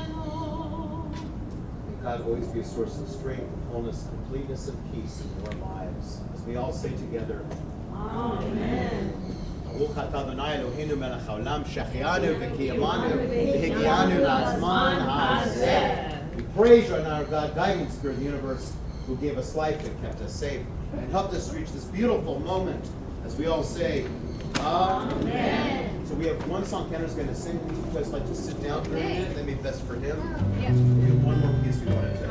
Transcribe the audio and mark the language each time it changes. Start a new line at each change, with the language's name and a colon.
English: May God always be a source of strength, wholeness, completeness, and peace in your lives. As we all say together, Amen. we
Hebrew: ברוך אתה אדוני אלוהינו מלך העולם שהחיינו וקיימנו והגיענו לזמן הזה.
English: We praise you, our God, guiding spirit of the universe, who gave us life and kept us safe and helped us reach this beautiful moment as we all say, Amen. So we have one song Kenner's going to sing. Would you guys like to sit down for a minute? That may be best for him. Yeah. We have one more piece we wanted to.